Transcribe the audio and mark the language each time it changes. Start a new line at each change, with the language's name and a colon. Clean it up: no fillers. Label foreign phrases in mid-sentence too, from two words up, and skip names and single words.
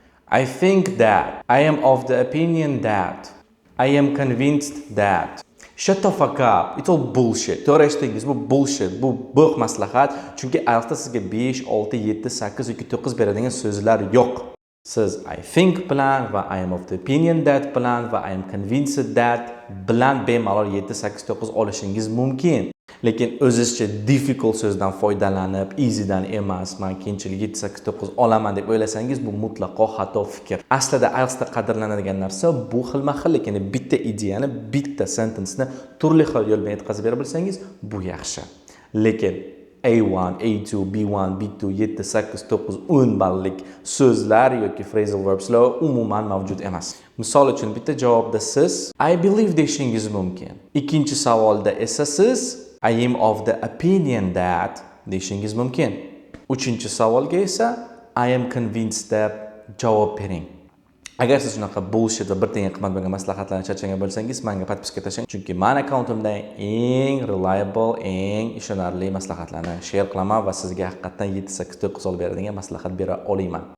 English: I think that. I am of the opinion that. I am convinced that. Shut the fuck up. It's all bullshit.
Uzbek: To'g'ri eshitdingiz, bu bullshit. Bu bo'q maslahat. Chunki IELTSda sizga 5, 6, 7, 8 yoki 9 beradigan so'zlar yo'q. Siz
English: I think
Uzbek: bilan va
English: I am of the opinion that
Uzbek: bilan va
English: I am convinced that
Uzbek: bilan bemalol 7, 8, 9 olishingiz mumkin. Lekin o'zizcha difficult so'zdan foydalanib, easydan emas, men keyinchalik 7, 8, 9 olaman deb o'ylasangiz, bu mutlaqo xato fikr. Aslida IELTSda qadrlanadigan narsa bu xilma-xil, lekin bitta ideyani, bitta sentence'ni turli xil yo'l bilan yetkazib bera bilsangiz, bu yaxshi. Lekin A1, A2, B1, B2, 7, 8, 9, 10 ballik so'zlar yoki
English: phrasal verbslar
Uzbek: umuman mavjud emas. Misol uchun bitta javobda siz
English: I believe
Uzbek: deyishingiz mumkin. Ikkinchi savolda esa siz
English: I am of the opinion that
Uzbek: deyishingiz mumkin. Uchinchi savolga esa
English: I am convinced
Uzbek: deb javob bering. Agar siz shunaqa bullshit va bir tenga qimmat bo'lgan maslahatlarni charchagan bo'lsangiz, menga podpiska tashlang, chunki men akkauntimda eng reliable, eng ishonarli maslahatlarni share qilaman va sizga haqiqatan 7, 8, 9 olib beradigan maslahat bera olaman.